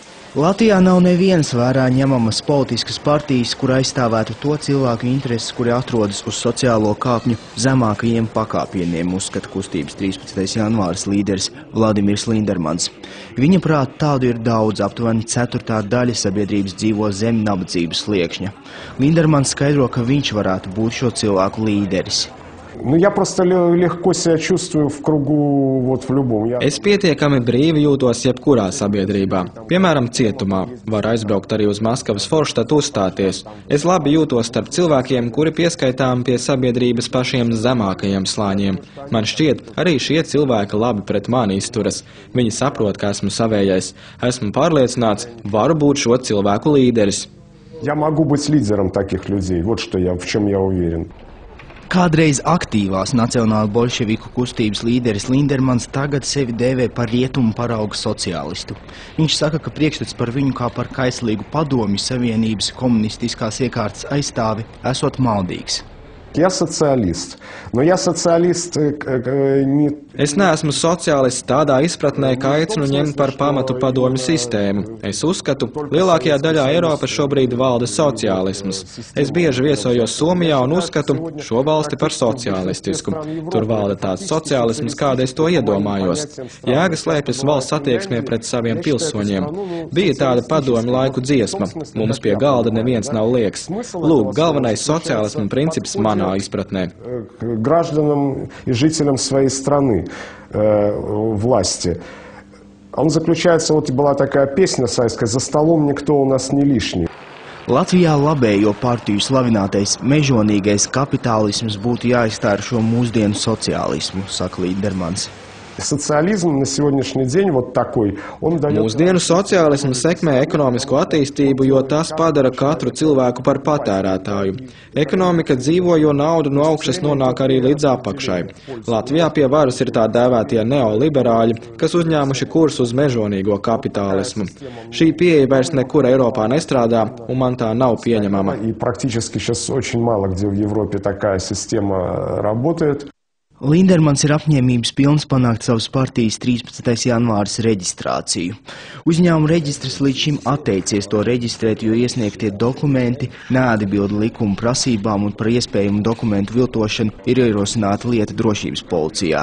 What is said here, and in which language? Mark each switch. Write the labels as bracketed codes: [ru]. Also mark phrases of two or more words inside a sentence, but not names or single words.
[lv] Latvijā nav nevienas vērā ņemamas politiskas partijas, kur aizstāvētu to cilvēku intereses, kuri atrodas uz sociālo kāpņu zemākajiem pakāpieniem, uzskata kustības 13. janvāris līderis Vladimirs Lindermans. Viņa prāt tādu ir daudz, aptuveni ceturtā daļa sabiedrības dzīvo zem nabadzības sliekšņa. Lindermans skaidro, ka viņš varētu būt šo cilvēku līderis. [ru] Я просто легко себя чувствую в кругу, вот в любом. [lv] Es pietiekami brīvi jūtos jebkurā sabiedrībā. Piemēram, cietumā. Var aizbraukt arī uz Maskavas Forštatu uzstāties. Es labi jūtos starp cilvēkiem, kuri pieskaitām pie sabiedrības pašiem zemākajiem slāņiem. Man šķiet, arī šie cilvēki labi pret mani izturas. Viņi saprot, ka esmu savējais. Esmu pārliecināts, varu būt šo cilvēku līderis. [ru] Я могу быть лидером таких людей. Вот что в чем я уверен. [lv] Kādreiz aktīvās nacionāla bolševiku kustības līderis Lindermans tagad sevi dēvē par rietumu parauga sociālistu. Viņš saka, ka priekšstats par viņu kā par kaislīgu padomju savienības komunistiskās iekārtas aizstāvi esot maldīgs. [ru] Я социалист, но я социалист не... [lv] Es neesmu sociālists tādā izpratnē, ka aicinu ņemt par pamatu padomju sistēmu. Es uzskatu, lielākajā daļā Eiropas šobrīd valda sociālisms. Es bieži viesojos Somijā un uzskatu šo valsti par sociālistisku. Tur valda tāds sociālisms, kāda es to iedomājos. Jēga slēpjas valsts attieksmē pret saviem pilsoņiem. Bija tāda padomju laiku dziesma. Mums pie galda neviens nav lieks. Lūk, galvenais sociālisma princips manā izpratnē. [ru] Гражданам и жителям своей страны власти. Он заключается, вот была такая песня советская, «За столом никто у нас не лишний». [lv] Latvijā labējo partiju slavinātais mežonīgais kapitālisms būtu jāizstāj ar šo mūsdienu sociālismu, saka Lindermans. [ru] Социализм на сегодняшний день вот такой, он дает... [lv] Mūsdienu sociālisms sekmē ekonomisko attīstību, jo tas padara katru cilvēku par patērētāju. Ekonomika dzīvo, jo nauda no augšas nonāk arī līdz apakšai. Latvijā pie varas ir tā dēvētie neoliberāļi, kas uzņēmuši kursu uz mežonīgo kapitālismu. Šī pieeja vairs nekur Eiropā nestrādā, un man tā nav pieņemama. [ru] И практически сейчас очень мало где в Европе такая система работает. [lv] Lindermans ir apņēmības pilns panākt savas partijas 13. janvāris reģistrāciju. Uzņēmuma reģistrs līdz šim atteicies to reģistrēt, jo iesniegtie dokumenti neatbilda likuma prasībām un par iespējumu dokumentu viltošanu ir ierosināta lieta drošības policijā.